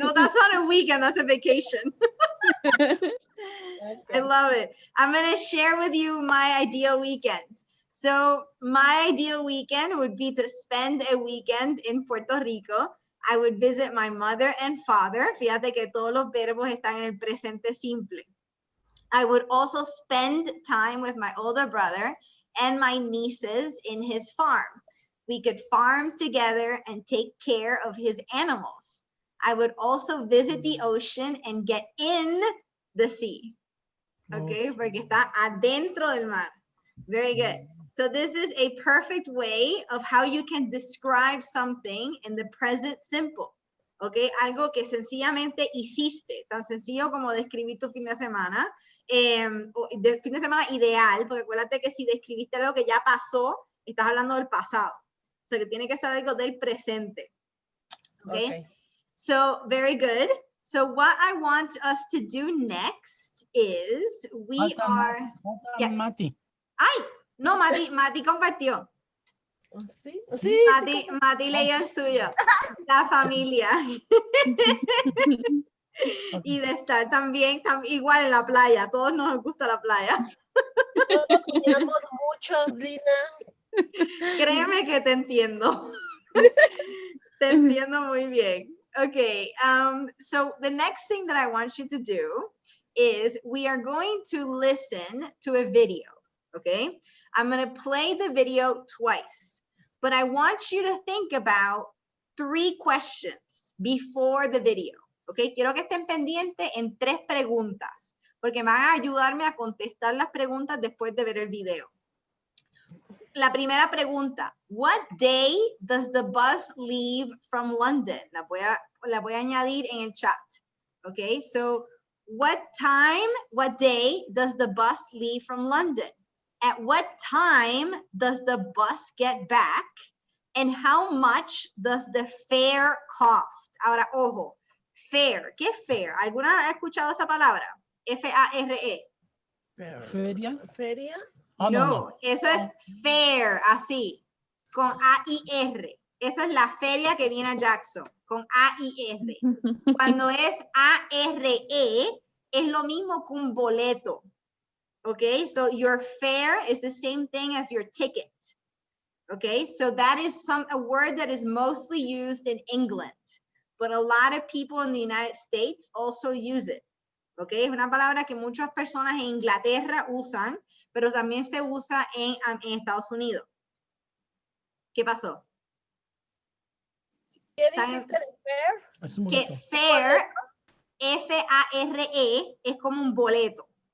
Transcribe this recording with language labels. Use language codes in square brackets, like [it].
[en] No, that's not a weekend, that's a vacation. I love it. I'm going to share with you my ideal weekend. So my ideal weekend would be to spend a weekend in Puerto Rico. I would visit my mother and father. [es] Fíjate que todos los verbos están en el presente simple. [en] I would also spend time with my older brother and my nieces in his farm. We could farm together and take care of his animals. I would also visit the ocean and get in the sea. [es] Okay, porque está adentro del mar. [en] Very good. So this is a perfect way of how you can describe something in the present simple. [es] Okay, algo que sencillamente hiciste, tan sencillo como describir tu fin de semana, de fin de semana ideal, porque acuérdate que si describiste algo que ya pasó, estás hablando del pasado. O sea, que tiene que ser algo del presente. Okay. [en] So very good. So what I want us to do next is we are. Yes. Mati. [es] Ay, no, Mati compartió. Sí, sí. Mati leyó el suyo. La familia. Y de estar también, igual en la playa. Todos nos gusta la playa. Todos soñamos mucho, Lina. Créeme que te entiendo. Te entiendo muy bien. [en] Okay, so the next thing that I want you to do is we are going to listen to a video, okay? I'm going to play the video twice, but I want you to think about 3 questions before the video, okay? [es] Quiero que estén pendientes en 3 preguntas, porque van a ayudarme a contestar las preguntas después de ver el video. La primera pregunta, [en] what day does the bus leave from London? [es] La voy a añadir en el chat. [en] Okay, so what day does the bus leave from London? At what time does the bus get back? And how much does the fare cost? [es] Ahora, ojo, fare. ¿Qué es fare? ¿Alguna ha escuchado esa palabra? F-A-R-E. Feria. ¿Feria? Oh, No, eso es fair, así, con A-I-R. Eso es la feria que viene a Jackson, con A-I-R. Cuando es A-R-E, es lo mismo que un boleto. [en] Okay, so your fare is the same thing as your ticket. Okay, so that is a word that is mostly used in England, but a lot of people in the United States also use it. [es] Okay, es una palabra que muchas personas en Inglaterra usan, pero también se usa en Estados Unidos. ¿Qué pasó? ¿Qué dijiste de fare? Que fare, F-A-R-E, es como un boleto.